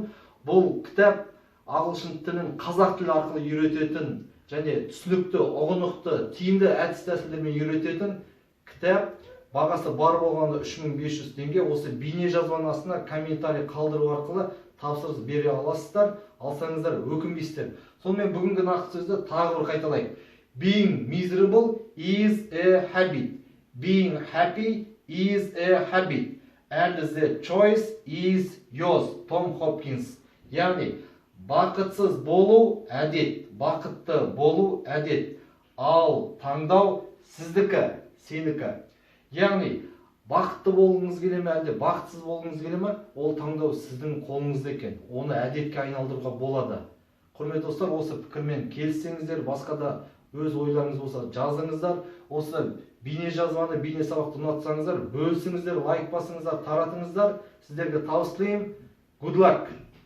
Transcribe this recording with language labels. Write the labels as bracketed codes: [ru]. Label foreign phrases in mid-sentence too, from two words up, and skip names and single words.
[kk] Бұл кітап ағылшын тілін қазақ тілі арқылы үйрететін және түсінікті, ұғынықты, тиімді әдіс-тәсілдермен үйрететін кітап. Бағасы бар болғанда 3500 теңге. Осы бейне жазбаның астына комментарий қалдыру арқылы тапсырыс бере аласыздар. Алсаңыздар өкінбейсіздер. Сонымен бүгінгі нақыл сөзді тағы бір қайталайық. [en] Being miserable is a habit. Being happy is a habit. And the choice is yours. [kk] Том Хопкинс. Яғни, бақытсыз болу әдет, бақытты болу әдет, ал таңдау сіздікі, сенікі. Яғни, бақытты болғыңыз келе ме, әлде бақытсыз болғыңыз келе ме, ол таңдау сіздің қолыңызда екен. Оны әдетке айналдыруға болады. Құрметті достар, осы пікірмен келіссеңіздер, басқа да өз ойларыңыз болса жазыңыздар. Осы бейне жазбаны, бейне сабақты ұнатсаңыздар, бөлісіңіздер, лайк басыңыздар, таратыңыздар. Сіздерге табыс тілеймін. [en] Good luck!